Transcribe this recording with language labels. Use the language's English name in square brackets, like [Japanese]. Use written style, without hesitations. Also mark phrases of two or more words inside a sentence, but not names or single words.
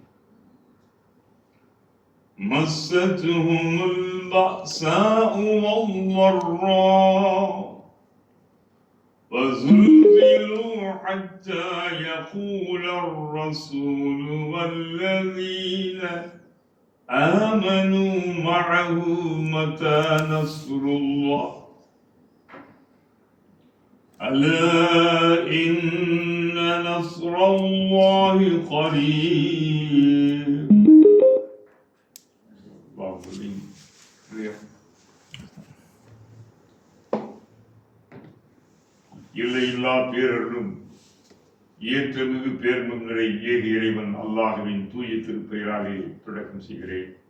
[Arabic] مستهم البأساء والضراء وزلزلوا حتى يقول الرسول والذين آمنوا معه متى نصر الله ألا إن نصر الله قريب. [Tamil] எல்லையில்லா பேரருளும் ஏற்றமிகு பேர்மம் நிறை ஏக இறைவன் அல்லாஹ்வின் தூய திருப்பெயராலே தொடக்கம் செய்கிறேன்.